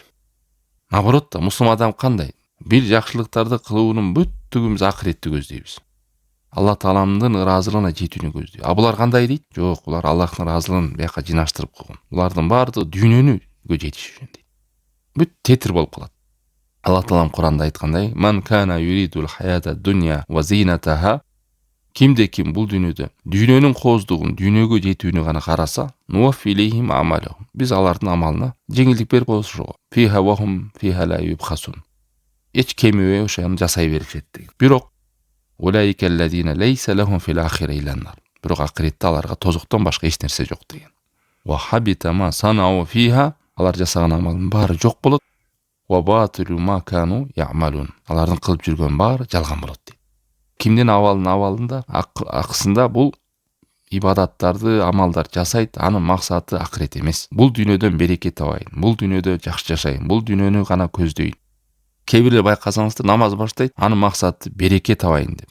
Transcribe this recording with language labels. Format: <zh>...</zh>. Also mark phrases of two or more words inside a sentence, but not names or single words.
<ky>Наоборот да, мусулман адам кандай? Бир жакшылыктарды кылуунун бүттүгү биз акыретти көздөйбүз. Алла Тааламдын ыраазылыгына жетүүнү көздөйт. А булар кандай дейт? Жок, булар Аллахтын ыраазылыгын бияка жынаштырып койгон. Булардын баардыгы дүйнөнүгө жетиш үчүн дейт. Бүт тетир болуп калат. Алла Таалам Куранда айткандай:</ky> <ar>"من كان يريد الحياة الدنيا و زينتها",</ar> <ky>кимде ким бул дүйнөнүн кооздугун, дүйнөгө жетүүнү гана караса,</ky> <ar>نوف إليهم أعمالهم,</ar> <ky>биз алардын амалына жеңилдик берип коюшуга.</ky> <ar>فيها وهم فيها لا يبخسون.</ar> <ky>Эч кемебей ошону жасай беришет деген.</ky> <ar>Бирок أولئك الذين ليس لهم في الآخرة إلا النار.</ar> <ky>Бирок акыретте аларга тозоктон башка эч нерсе жок деген.</ky> <ar>وحبط ما صنعوا فيها,</ar> <ky>алар жасаган амалдын баары жок болот.</ky> <ar>وباطل ما كانوا يعملون.</ar> <ky>Алардын кылып жүргөн баары жалган болот дейт. Кимдин абалында, акысында бул ибадаттарды, амалдар жасайт, анын максаты акырет эмес. Бул дүйнөдөн береке табайын, бул дүйнөдө жакшы жашайын, бул дүйнөнү гана көздөйүн. Кээ бирлер байкасаңыздар намаз баштайт, анын максаты береке табайын деп.</ky>